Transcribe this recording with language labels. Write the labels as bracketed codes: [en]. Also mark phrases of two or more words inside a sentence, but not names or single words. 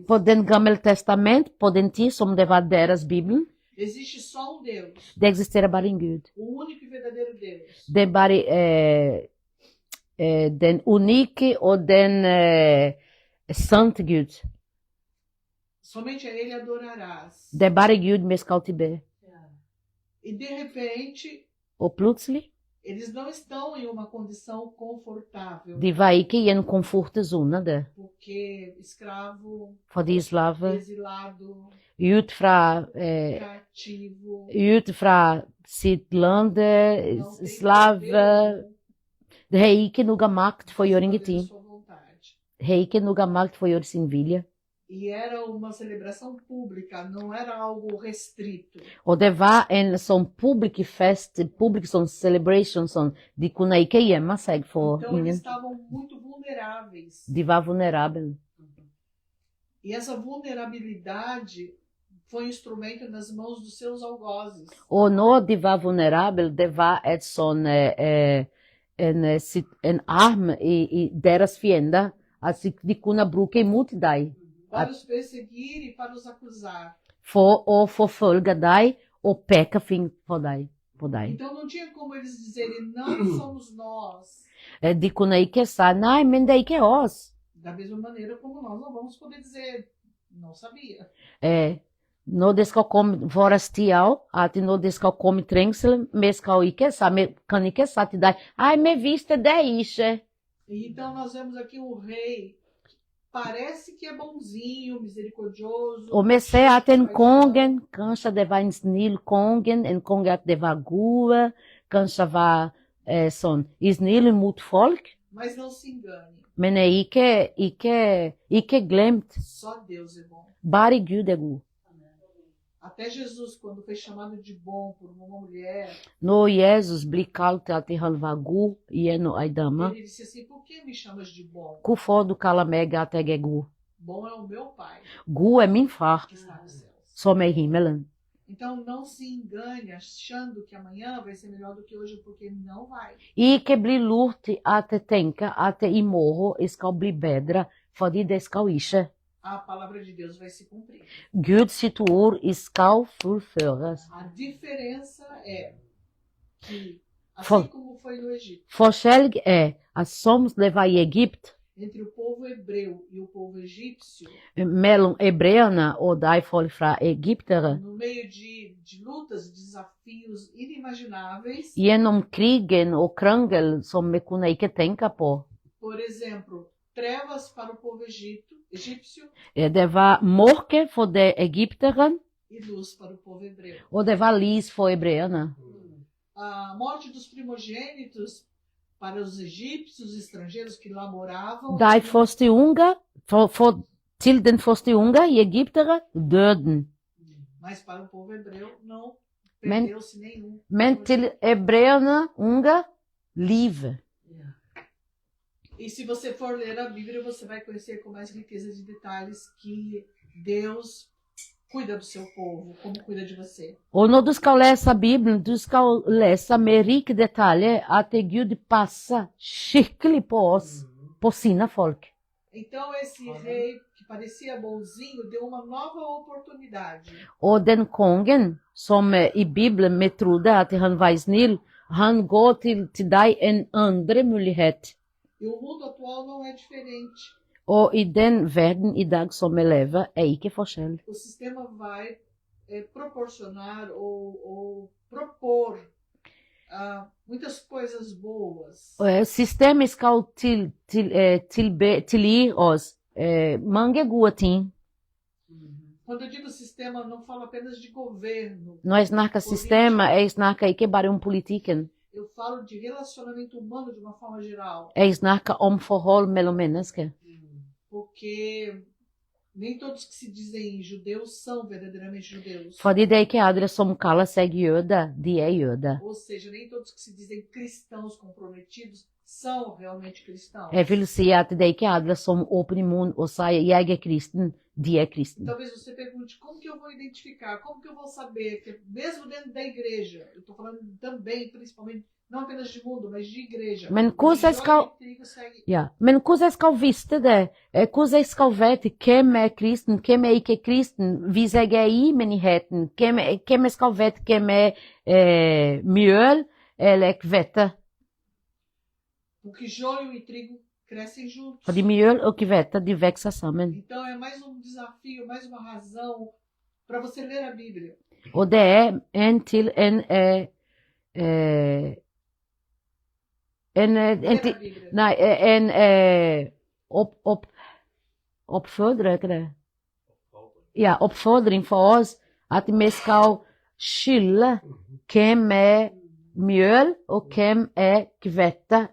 [no] på den gamle testament, på den tid som det var deres Bibel. [pt] Existe só um Deus, [no] Det eksisterer bare en Gud. [pt] o único e verdadeiro Deus. [no] Det er bare den unike og den sante Gud. [pt] Somente a ele adorarás. [no] Det er bare Gud vi skal tilbe. [pt] E de repente, [no] Og plutselig, [pt] eles não estão em uma condição confortável, [no] de var ikke i en komfortzone der. [pt] porque escravo, [no] Fordi slave, [pt] exilado, [no] ut fra sitt land, [pt] não tem [no] slave, [pt] poder [no] det har ikke noe makt for å gjøre [pt] fazer [no] ingenting. [pt] sua vontade. [no] Har ikke noe makt for å gjøre sin vilje. [pt] E era uma celebração pública, não era algo restrito. [no] Og det var en sånn public fest, public sånn celebration, sånn, de kunne ikke gjemme seg for [pt] Então eles [no] ingen. [pt] estavam muito vulneráveis. [no] De var vulnerable. [pt] E essa vulnerabilidade foi um instrumento nas mãos dos seus algozes. [no] Og når de var vulnerable, det var et sånn, en arm i deres fiender, at de kunne bruke imot deg, [pt] Para os perseguir e para os acusar. [no] for å forfølge deg og peke fing på deg. [pt] Então não tinha como eles dizerem, não somos nós. [no] De kunne ikke si, nei, men det er ikke oss. [pt] Da mesma maneira como nós não vamos poder dizer, não sabia. [no] Når det skal komme vår tid av, at når det skal komme trengsel, vi skal ikke si, vi kan ikke si til deg, nei, vi visste det ikke. [pt] Então nós vemos aqui o rei, parece que é bonzinho, misericordioso. [no] Og vi ser at en kongen, kanskje det var en snill kongen, en konge at det var gode, kanskje var sånn, snill mot folk. [pt] Mas não se engane, [no] Men ikke glemt, [pt] só Deus é bom. [no] bare Gud er god. [pt] Até Jesus, quando foi chamado de bom por uma mulher, [no] Når Jesus blir kalt at han var god gjennom ei dame, [pt] ele disse assim: por que me chamas de bom? [no] hvorfor du kaller meg at jeg er god? [pt] Bom é o meu Pai [no] God er min far, [pt] que está nos céus. [no] som er i himmelen. [pt] Então não se engane achando que amanhã vai ser melhor do que hoje, porque não vai. [no] Ikke bli lurt til at tenke at i morgen skal bli bedre, fordi det skal ikke. [pt] A palavra de Deus vai se cumprir. [no] Guds sitt ord skal fullføres. [pt] A diferença é que, assim [no] For- [pt] como foi no Egito, [no] Forskjell er at som det var i Egypt, [pt] entre o povo hebreu e o povo egípcio, [no] mellom hebreerne og de folk fra egyptere, [pt] no meio de lutas, desafios inimagináveis, [no] gjennom krigen og krangel som vi kunne ikke tenke på. [pt] por exemplo, trevas para o povo egípcio [no] Det var mørke for de egypterne, [pt] e luz para o povo hebreu. [no] og det var lys for hebreerne. [pt] A morte dos primogênitos para os egípcios estrangeiros que lá moravam, [no] De første unge, til den første unge i egyptere, døden. [pt] mas para o povo hebreu não [no] Men- [pt] perdeu-se nenhum. [no] Men til hebreerne unge, livet. [pt] E se você for ler a Bíblia, você vai conhecer com mais riqueza de detalhes que Deus cuida do seu povo, como cuida de você. [no] Og når du skal lese Bibelen, du skal lese med rik detalj at Gud passer skikkelig på oss, på sine folk. [pt] Então esse rei que parecia bonzinho deu uma nova oportunidade. [no] Og den kongen som i Bibelen vi trodde at han var snill, han går til deg en andre mulighet. [pt] E o mundo atual não é diferente. [no] Og i den verden i dag som vi lever, er ikke forskjell. [pt] O sistema vai proporcionar ou propor muitas coisas boas. [no] Systemet skal tilgi oss mange gode ting. [pt] Quando eu digo sistema, eu não falo apenas de governo. [no] Når jeg snakker sistema, jeg snakker ikke bare om politikken. [pt] Eu falo de relacionamento humano de uma forma geral. [no] Jeg snakker om forhold mellom mennesker. [pt] Porque nem todos que se dizem judeus são verdadeiramente judeus. [no] Fordi det er ikke alle som kaller seg jøder, de er jøder. [pt] Ou seja, nem todos que se dizem cristãos comprometidos são realmente cristãos. [no] Jeg vil si at det er ikke alle som åpner munnen og sier jeg er kristen, de er kristen. [pt] Talvez você pergunte, como que eu vou identificar? Como que eu vou saber que mesmo dentro da igreja, eu estou falando também, principalmente, não apenas de mundo, mas de igreja. [no] Men [pt] o [no] hvordan [pt] joio [no] skal- [pt] e trigo segue. [no] Ja, men hvordan jeg skal vite det? Hvordan jeg skal vite hvem er kristen, hvem er ikke kristen, hvis jeg er i menigheten? Hvem jeg skal vite hvem er mjøl eller hvete? [pt] Porque joio e trigo crescem juntos. [no] Fordi mjøl og hvete, de vokser sammen. [pt] Então é mais um desafio, mais uma razão para você ler a Bíblia. [no] Og det er en til [pt] Ler a [no] til, [pt] Bíblia. [no] nei, oppfordrer, ikke det? Ja, oppfordring for oss at vi skal skille hvem er mjøl og hvem er hvete.